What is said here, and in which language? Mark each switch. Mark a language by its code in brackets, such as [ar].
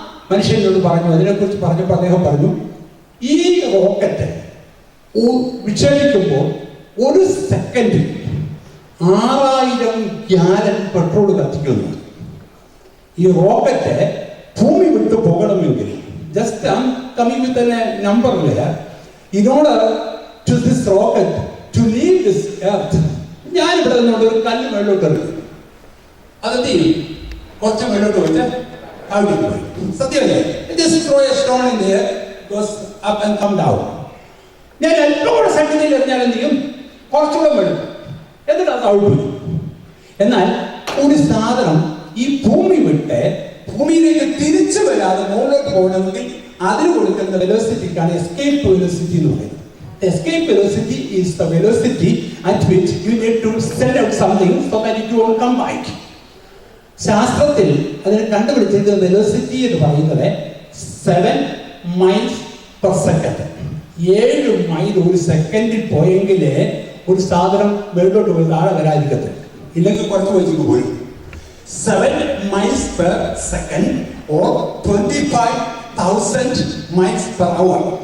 [ml] മനുഷ്യനോട് പറഞ്ഞു, അതിനെക്കുറിച്ച് പറഞ്ഞപ്പോൾ അദ്ദേഹം പറഞ്ഞു, ഈ റോക്കറ്റ് വിക്ഷേപിക്കുമ്പോൾ 1 സെക്കൻഡിൽ 6000 ഗ്യാലൻ പെട്രോൾ കത്തിക്കുന്നു. ഈ റോക്കറ്റ് ഭൂമി വിട്ടു പോകണമെങ്കിൽ [en] just I'm coming with a number here. In order to this rocket to leave this earth. [ml] ഞാൻ ഇവിടെ നിന്നുകൊണ്ട് ഒരു കല്ല് മേളിലോട്ട് എറിയും. അതെന്ത് ചെയ്യും? കുറച്ച് മേളിലോട്ട് വെച്ച് അവിടെ പോയി. സത്യമല്ലേ? [en] Just throw a stone in there, goes up and come down. [ml] ഞാൻ എല്ലാം കൂടെ സംഗതിയിൽ എറിഞ്ഞാൽ എന്ത് ചെയ്യും? കുറച്ചുകൂടെ മേളിൽ എന്നിട്ട് അത് അവിടെ പോയി. എന്നാൽ ഒരു സാധനം ഈ ഭൂമി വിട്ട് ഭൂമിയിലേക്ക് തിരിച്ചു വരാതെ മുകളിലോട്ട് പോകണമെങ്കിൽ അതിന് കൊടുക്കുന്ന വെലോസിറ്റിക്കാണ് എസ്കേപ്പ് വെലോസിറ്റി എന്ന് പറയുന്നത്. [en] Escape velocity is the velocity at which you need to send out something so that it won't come back. [ml] ശാസ്ത്രത്തിൽ അതിനെ കണ്ടുപിടിച്ചിരിക്കുന്ന വെലോസിറ്റി എന്ന് പറയുന്നത് 7 മൈൽസ് പെർ സെക്കൻഡ്. 7 മൈൽ ഒരു സെക്കൻഡിൽ പോയെങ്കിലേ ഒരു സാധനം മേലോട്ട് പോയി താഴെ വരാതിരിക്കത്തില്ല. ഇല്ലെങ്കിൽ കുറച്ച് വെച്ചിട്ട് പോരും. [en] 7 miles per second or 25,000 miles per hour.